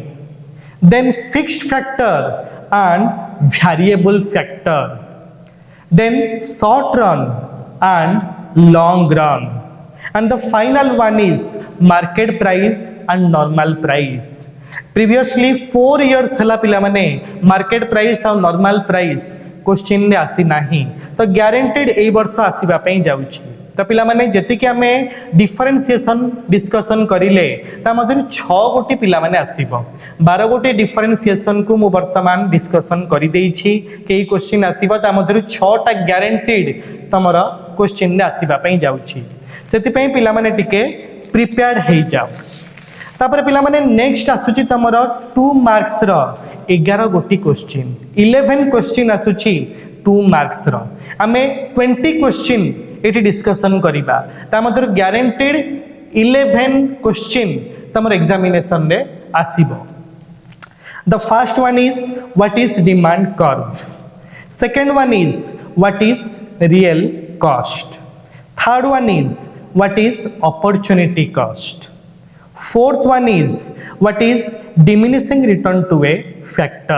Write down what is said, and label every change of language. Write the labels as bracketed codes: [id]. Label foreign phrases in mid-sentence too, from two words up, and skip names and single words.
[en] Then fixed factor and variable factor. Then short run and long run. And the final one is market price and normal price. Previously 4 years [or] ହେଲା ପିଲା ମାନେ [en] market price and normal price question [or] ନେ ଆସି ନାହିଁ, ତ guaranteed ଏଇ ବର୍ଷ ଆସିବା ପାଇଁ ଯାଉଛି. ତ ପିଲା ମାନେ ଯେତିକି ଆମେ [en] differentiation discussion [or] କରିଲେ ତା ମଧ୍ୟରୁ 6 ଗୋଟି ପିଲା ମାନେ ଆସିବ 12 ଗୋଟି ଡିଫରେନ୍ସିଏସନ କୁ ମୁଁ ବର୍ତ୍ତମାନ ଡିସକସନ କରି ଦେଇଛି କେଇ କ୍ୱେସ୍ଚନ ଆସିବ ତା ମଧ୍ୟରୁ 6 ଟା ଗ୍ୟାରେଣ୍ଟିଡ ତୁମର କ୍ୱେସ୍ଚନ ରେ ଆସିବା ପାଇଁ ଯାଉଛି ସେଥି ପାଇଁ ପିଲା ମାନେ ଟିକେ ପ୍ରିପେୟାର୍ଡ ହୋଇ ଯାଅ ତାପରେ ପିଲା ମାନେ ନେକ୍ସଟ ଆସୁଛି ତୁମର 2 ମାର୍କସ ର 11 ଗୋଟି କ୍ୱେସ୍ଚନ 11 କ୍ୱେସ୍ଚନ ଆସୁଛି 2 ମାର୍କସ ର ଆମେ 20 କ୍ୱେସ୍ଚନ ଏଠି ଡିସକସନ କରିବା ତା ମଧ୍ୟରୁ ଗ୍ୟାରେଣ୍ଟିଡ 11 କ୍ୱେସ୍ଚନ ତୁମର ଏକ୍ଜାମିନେସନ ରେ ଆସିବ. [en] The first one is what is demand curve. Second one is what is real cost. Third one is what is opportunity cost. Fourth one is what is diminishing return to a factor.